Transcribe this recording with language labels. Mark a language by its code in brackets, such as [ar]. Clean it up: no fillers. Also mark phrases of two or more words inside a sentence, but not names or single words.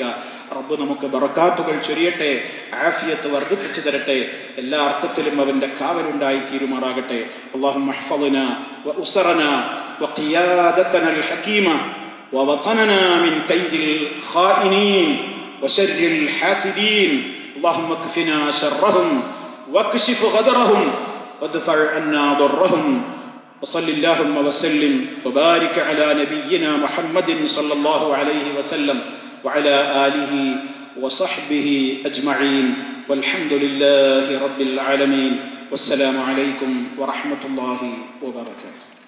[ml] റബ്ബ് നമുക്ക് ബറക്കാത്തുകൾ ചൊരിയട്ടെ, ആഫിയത്ത് വർദ്ധിപ്പിച്ചു തരട്ടെ, എല്ലാ അർത്ഥത്തിലും അവന്റെ കാവലുണ്ടായി തീരുമാറാകട്ടെ. [ar] اللهم احفظنا وأسرنا وقيادتنا الحكيمة ووطننا من كيد ഖായിനീൻ وشر الحاسدين اللهم اكفنا شرهم واكشف غدرهم وادفع عنا ضرهم وصل اللهم وسلم وبارك على نبينا محمد صلى الله عليه وسلم وعلى آله وصحبه أجمعين والحمد لله رب العالمين والسلام عليكم ورحمة الله وبركاته.